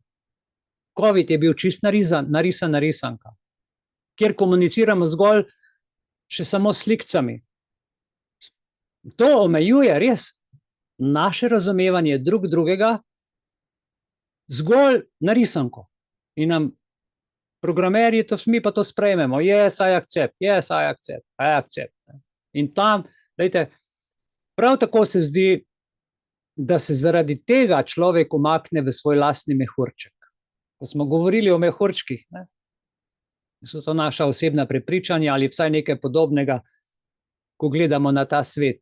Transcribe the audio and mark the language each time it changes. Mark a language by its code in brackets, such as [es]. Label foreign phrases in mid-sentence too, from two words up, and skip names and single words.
[sl] COVID je bil čist narisana risanka, kjer komuniciramo zgolj še samo s slikcami. To omejuje res naše razumevanje drug drugega zgolj na risanko. In nam programerji, mi pa to sprejmemo. [en] Yes, I accept. Yes, I accept. I accept. [sl] In tam, dajte, prav tako se zdi, da se zaradi tega človek umakne v svoj lastni mehurček. Ko smo govorili o mehurčkih, ne? So to naša osebna prepričanja ali vsaj nekaj podobnega, ko gledamo na ta svet.